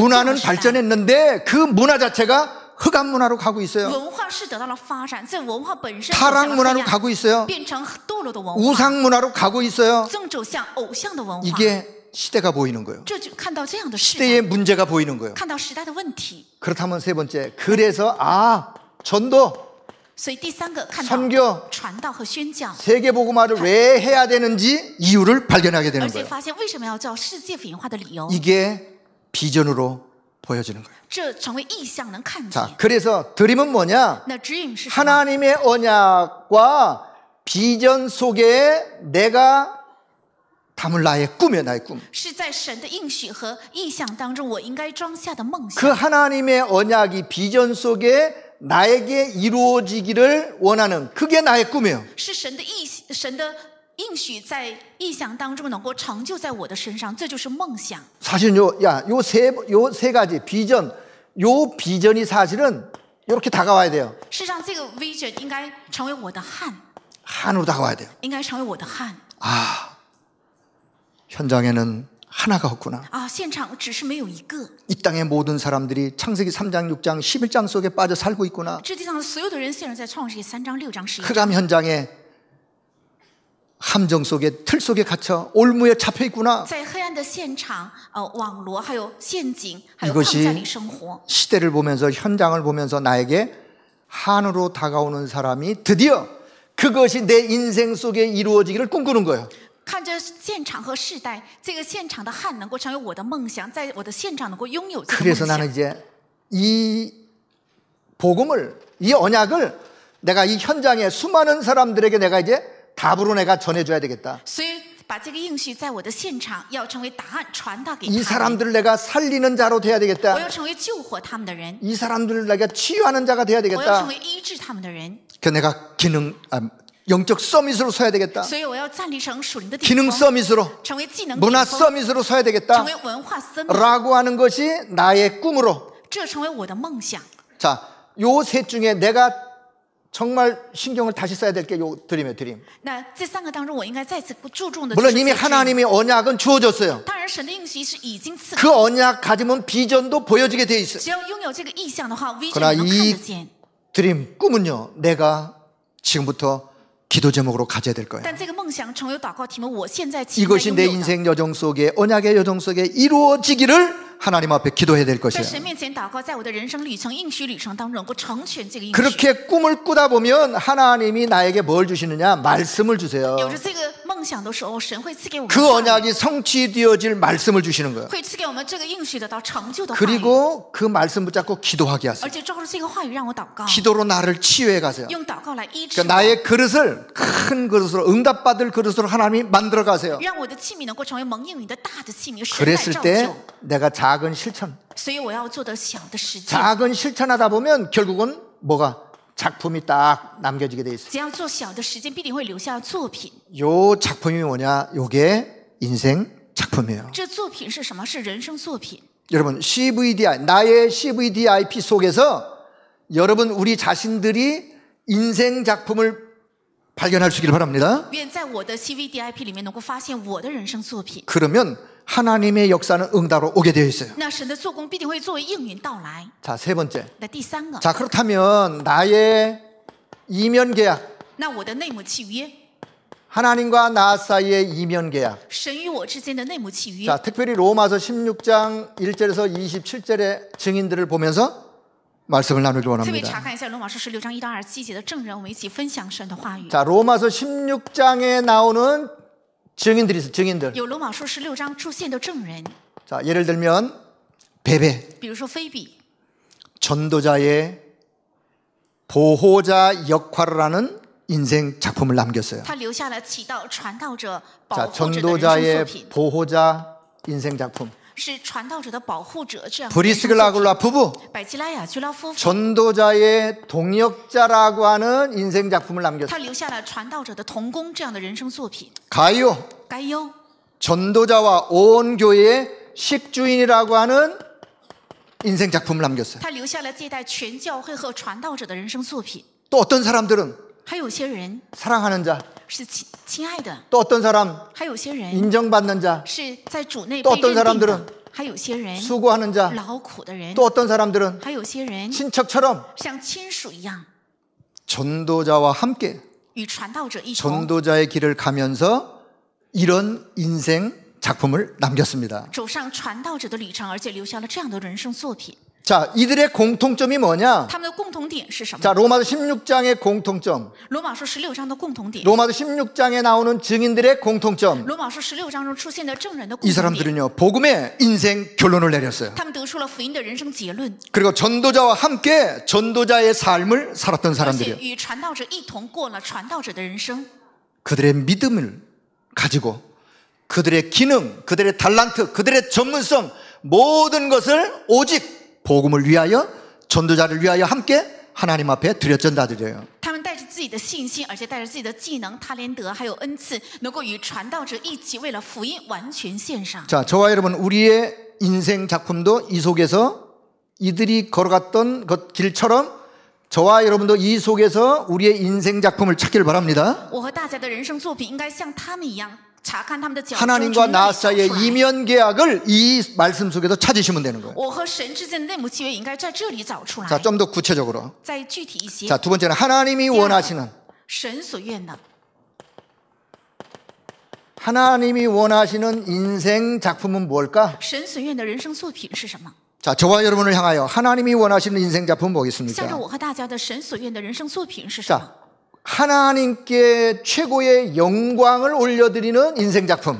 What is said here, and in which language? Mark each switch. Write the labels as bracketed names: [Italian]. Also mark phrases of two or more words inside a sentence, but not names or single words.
[Korean] 문화는 [Chinese] 的时代。 [Korean] 발전했는데 그 문화 자체가 흑암 문화로 가고 있어요. [Chinese] 文化是得到了发展，在文化本身 [Korean] 타락 문화로 가고 있어요. [Chinese] 变成堕落的文化， [Korean] 우상 문화로 가고 있어요. [Chinese] 正走向偶像的文化。 [Korean] 이게 시대가 보이는 거예요. [Chinese] 这就看到这样的时代， [Korean] 시대의 문제가 보이는 거예요. [Chinese] 看到时代的问题。 [Korean] 그렇다면 세 번째, 그래서 전도, [Chinese] 所以第三个看到 [Korean] 선교, [Chinese] 传道和宣教， [Korean] 세계복음화를 왜 해야 되는지 이유를 발견하게 [Chinese] 而 [Korean] 되는 [Chinese] 且 [Korean] 거예요. [Chinese] 发现为什么要叫世界福音化的理由， [Korean] 이게 비전으로 보여지는 거예요. [Chinese] 这成为意象能看见。 [Korean] 자, 그래서 드림은 뭐냐? [Chinese] 那指引是什么？ [Korean] 하나님의 언약과 비전 속에 내가 담을 나의 꿈이에요, 나의 꿈. [Chinese] 是在神的应许和意象当中，我应该装下的梦 [Korean] 그 [Chinese] 想。 [Korean] 하나님의 언약이 비전 속에 나에게 이루어지기를 원하는 그게 나의 꿈이에요. [Chinese] 是神的应许在意象当中能够成就在我的身上，这就是梦想。 [Korean] 사실은 요 세 가지 비전, 요 비전이 사실은 이렇게 다가와야 돼요. [Chinese] 事实上，这个 vision 应该成为我的汉， [Korean] 한으로 다가와야 돼요. [Chinese] 应该成为我的汉 [Korean] 아, 현장에는 하나가 없구나. [Chinese] 啊！现场只是没有一个， [Korean] 이 땅의 모든 사람들이 창세기 3장, 6장, 11장 속에 빠져 살고 있구나. [Chinese] 这地上所有的人陷入在创世纪3章、6章、11章， [Korean] 흑암 현장에 함정 속에 틀 속에 갇혀 올무에 잡혀 있구나. [Chinese] 在黑暗的现场，网罗还有陷阱，还有 [Korean] 이것이 [Chinese] 框架里生活。 [Korean] 시대를 보면서 현장을 보면서 나에게 한으로 다가오는 사람이 드디어 그것이 내 인생 속에 이루어지기를 꿈꾸는 거예요. [Chinese] 看着现场和世代，这个现场的汉能够成为我的梦想，在我的现场能够拥有这个梦 [Korean] 그래서 [Chinese] 想。 [Korean] 나는 이제 이 복음을, 이 언약을 내가 이 현장에 수많은 사람들에게 내가 이제 답으로 내가 전해줘야 되겠다. [Chinese] 所以把这个应许在我的现场，要成为答案传达给 [Korean] 이 [Chinese] 他们。 [Korean] 사람들을 내가 살리는 자로 돼야 [Chinese] 我 [Korean] 되겠다. [Chinese] 要成为救活他们的人， [Korean] 이 사람들을 내가 치유하는 자가 돼야 [Chinese] 我要 [Korean] 되겠다. [Chinese] 成为医治他们的人。 [Korean] 그 내가 영적 서밋으로 서야 되겠다. [Chinese] 所以我要站立成属灵的顶 [Korean] 기능 [Chinese] 峰， [Korean] 서밋으로, [Chinese] 成为技能 [Korean] 문화 [Chinese] 顶峰， [Korean] 서밋으로 서야 [Chinese] 成 [Korean] 되겠다. [Chinese] 为文化森林， [Korean] 라고 하는 것이 나의 꿈으로. [Chinese] 这成为我的梦想。 [Korean] 자, 요 셋 중에 내가 정말 신경을 다시 써야 될 게 요 드림이에요, 드림. [Chinese] 那这三个当中，我应该再次注重的。 [Korean] 물론 이미 하나님의 언약은 주어졌어요. [Chinese] 当然，神的应许是已经赐给， [Korean] 그 언약 가지면 비전도 보여지게 돼 있어요. [Chinese] 只要拥有这个意象的话 [Korean] 그러나 [Chinese] ，vision 能看 [Korean] 이 [Chinese] 得见。 [Korean] 드림, 꿈은요, 내가 지금부터 기도 제목으로 가져야 될 거예요. [Chinese] 但这个梦想成为祷告题目，我现在期待 [Korean] 이것이 [Chinese] 拥 [Korean] 내 [Chinese] 有的。 [Korean] 인생 여정 속에, 언약의 여정 속에 이루어지기를 하나님 앞에 기도해야 될 [Chinese] 在 [Korean] 것이에요. [Chinese] 神面前祷告，在我的人生旅程、应许旅程当中，能够成全这个应许。 [Korean] 그렇게 꿈을 꾸다 보면 하나님이 나에게 뭘 주시느냐? 말씀을 주세요. [Chinese] 有着这个梦想的时候，神会赐给我们 [Korean] 그 [Chinese] 话语， [Korean] 언약이 성취되어질 말씀을 주시는 거예요. [Chinese] 会赐给我们这个应许得到成就的话语， [Korean] 그리고 그 말씀 붙잡고 기도하게 [Chinese] 而 [Korean] 하세요. [Chinese] 且照着这个话语让我祷告， [Korean] 기도로 나를 치유해 가세요. [Chinese] 用祷告来医治 [Korean] 그러니까 [Chinese] 我， [Korean] 나의 그릇을 큰 그릇으로, 응답받을 그릇으로 하나님이 만들어 가세요. [Chinese] 让我的器皿能够成为蒙应允的大的器皿，神来 [Korean] 그랬을 [Chinese] 造 [Korean] 때 [Chinese] 就。 [Korean] 내가 작은 실천, [Chinese] 所以我要做的小的实践， [Korean] 작은 실천하다 보면 결국은 뭐가 작품이 딱 남겨지게 돼 있어요. [Chinese] 只要做小的实践，必定会留下作品。 [Korean] 요 작품이 뭐냐? 요게 인생 작품. 작품이에요. [Chinese] 这作品是什么？是人生作品。 [Korean] 여러분 CVDI, 나의 CVDIP 속에서 여러분 우리 자신들이 인생 작품을 발견할 수 있기를 바랍니다. [Chinese] 愿在我的 CVDIP 里面能够发现我的人生作品。 [Korean] 그러면 하나님의 역사는 응답으로 오게 되어 있어요. [Chinese] 那神的做工必定会作为应允到来。 [Korean] 자, 세 번째. [Chinese] 那第三个， [Korean] 자, 그렇다면 나의 이면 계약, [Chinese] 那我的内母契约， [Korean] 하나님과 나 사이의 이면 계약. [Chinese] 神与我之间的内母契约。 [Korean] 자, 특별히 로마서 16장 1절에서 27절의 증인들을 보면서 말씀을 나누기 [Chinese] 特别 [Korean] 원합니다. [Chinese] 查看一下罗马书16章1到27节的证人，我们一起分享神的话语。 [Korean] 자, 로마서 16장에 나오는 증인들이 있어요. 증인들. [Chinese] 有罗马书16章出现的证人， [Korean] 자, 예를 들면 베베, [Chinese] 比如说菲比， [Korean] 전도자의 보호자 역할을 하는 인생 작품을 남겼어요. [Chinese] 他留下了起到传道者保 [Korean] 자, [Chinese] 护者的人生作 [Korean] 전도자의 [Chinese] 品， [Korean] 보호자 인생 작품. [Chinese] 是传道者的保护者这样的人生作品。 [Korean] 브리스글라굴라 부부, [Chinese] 百基拉雅居拉夫妇， [Korean] 전도자의 동역자라고 하는 인생 작품을 남겼어요. [Chinese] 他留下了传道者的同工这样的人生作品。 [Korean] 가이오, [Chinese] 该优， [Korean] 전도자와 온 교회의 식주인이라고 하는 인생 작품을 남겼어요. [Chinese] 他留下了接待全教会和传道者的人生作品。 [Korean] 또 어떤 사람들은 [Chinese] 还有些人 [Korean] 사랑하는 자, [Chinese] 是亲爱的， [Korean] 또 어떤 사람 [Chinese] 还有些人 [Korean] 인정받는 자, [Chinese] 是在主内 [Korean] 또 [Chinese] 被 [Korean] 어떤 [Chinese] 认定 [Korean] 사람들은 [Chinese] 的，还有些人 [Korean] 수고하는 자, [Chinese] 劳苦的人， [Korean] 또 어떤 사람들은 [Chinese] 还有些人 [Korean] 친척처럼 [Chinese] 像亲属一样， [Korean] 전도자와 함께 [Chinese] 与传道者一同 [Korean] 전도자의 길을 가면서 이런 인생 작품을 남겼습니다. [Chinese] 走上传道者的旅程，而且留下了这样的人生作品。 [Korean] 자, 이들의 공통점이 뭐냐? [Chinese] 他们的共同点是什么？ [Korean] 자, 로마서 16장의 공통점, [Chinese] 罗马书16章的共同点， [Korean] 로마서 16장에 나오는 증인들의 공통점. [Chinese] 罗马书16章中出现的证人的共 [Korean] 이 [Chinese] 同点， [Korean] 사람들은요, 복음의 인생 결론을 내렸어요. [Chinese] 他们得出了福音的人生结论， [Korean] 그리고 전도자와 함께 전도자의 삶을 살았던 [Chinese] 而且 [Korean] 사람들이에요. [Chinese] 与传道者一同过了传道者的人生。 [Korean] 그들의 믿음을 가지고 그들의 기능, 그들의 달란트, 그들의 전문성 모든 것을 오직 복음을 위하여 전도자를 위하여 함께 하나님 앞에 드렸던 자들이에요. [Chinese] 他们带着自己的信心，而且带着自己的技能、他连德还有恩赐，能够与传道者一起为了福音完全献上。 [Korean] 자, 저와 여러분 우리의 인생 작품도 이 속에서 이들이 걸어갔던 것 길처럼 저와 여러분도 이 속에서 우리의 인생 작품을 찾기를 바랍니다. [Chinese] 我和大家的人生作品应该像他们一样，查看他们的脚中 [Korean] 하나님과 나 [Chinese] 从哪里 [Korean] 사이의 [Chinese] 找出来。 [Korean] 이면 계약을 이 말씀 속에서 찾으시면 되는 거예요. [Chinese] 我和神之间的内幕契约也应该在这里找出来。 [Korean] 자, 좀 더 구체적으로. [Chinese] 再具体一些， [Korean] 자, 두 번째는 하나님이 원하시는 [Chinese] 神所愿的， [Korean] 하나님이 원하시는 인생 작품은 뭘까? [Chinese] 神所愿的人生作品是什么？ [Korean] 자, 저와 여러분을 향하여 하나님이 원하시는 인생 작품은 [Chinese] 向着 [Korean] 뭐겠습니까? [Chinese] 我和大家的神所愿的人生作品是什么？ [Korean] 자, 하나님께 최고의 영광을 올려드리는 인생 작품.